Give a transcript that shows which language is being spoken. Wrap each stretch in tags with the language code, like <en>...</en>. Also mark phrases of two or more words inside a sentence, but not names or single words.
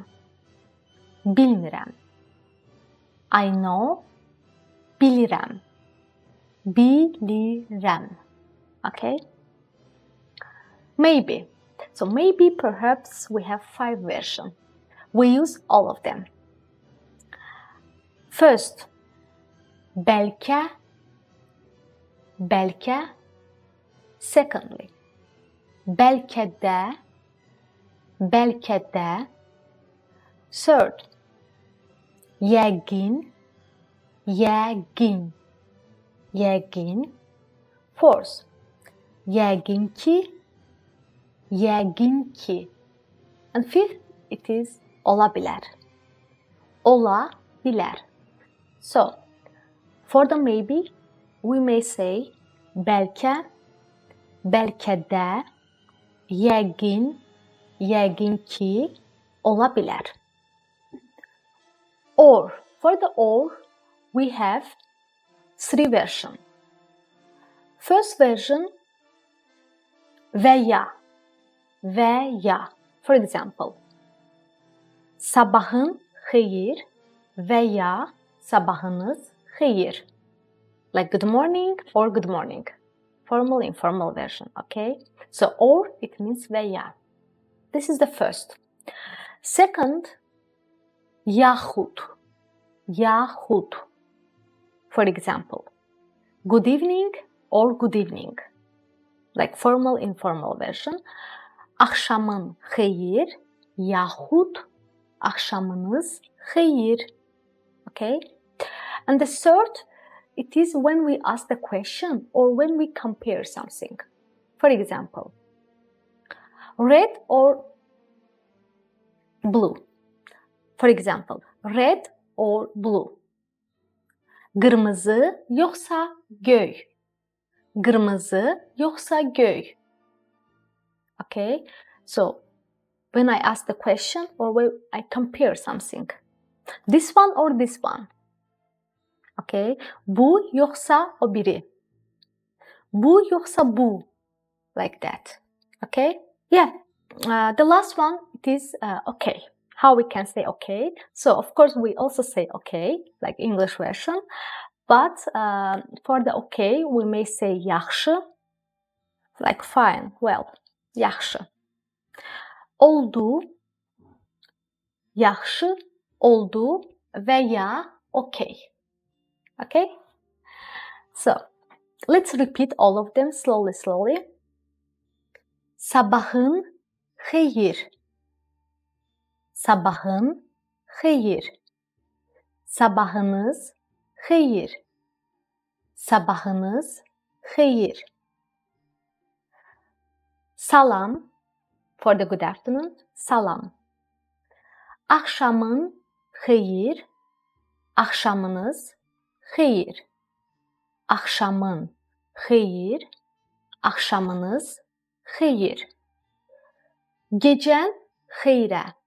<az>Bilmirəm.</az> <en>I know,</en> <az>bilirəm. Bilirəm.</az> <en>Okay? Maybe. So maybe, perhaps, we have 5 versions. We use all of them. First,</en> <az>bəlkə, bəlkə. Secondly, bəlkə də, bəlkə də. Third, yəqin, yəqin, yəqin. Fourth, yəqin ki, yəqin ki.</az> <en>And fifth, it is</en> <az>ola bilər. Ola bilər.</az> <en>So, for the maybe, we may say</en> <az>bəlkə, bəlkə də, yəqin, yəqin ki, ola bilər.</az> <en>Or. For the or, we have three versions. First version,</en> <az>və ya.</az> <en>For example,</en> <az>sabahın xeyir və ya sabahınız xeyir.</az> <en>Like good morning or good morning. Formal, informal version, okay? So, or, it means</en> <az>və ya.</az> <en>This is the first. Second, yaxud. For example, good evening or good evening. Like formal, informal version.</en> <az>Axşamın xeyir yaxud axşamınız xeyir.</az> <en>Okay? And the third, it is when we ask the question or when we compare something. For example, red or blue. For example, red or blue.</en> <az>Qırmızı yoxsa göy. Qırmızı yoxsa göy.</az> <en>Okay? So, when I ask the question or when I compare something. This one or this one. Okay?</en> <az>Bu yoxsa o biri. Bu yoxsa bu.</az> <en>Like that. Okay? Yeah. The last one, it is okay. How we can say okay. So, of course, we also say okay, like English version. But for the okay, we may say yaxşı, like fine, well,</en> <az>yaxşı. Oldu, yaxşı, oldu və ya okay.</az> <en>Okay? So, let's repeat all of them slowly.</en> <az>Sabahın xeyir. Sabahın xeyir. Sabahınız xeyir. Sabahınız xeyir. Salam.</az> <en>For the good afternoon.</en> <az>Salam. Axşamın xeyir. Axşamınız xeyir. Axşamın xeyir. Axşamınız xeyir. Gecən xeyrə.</az>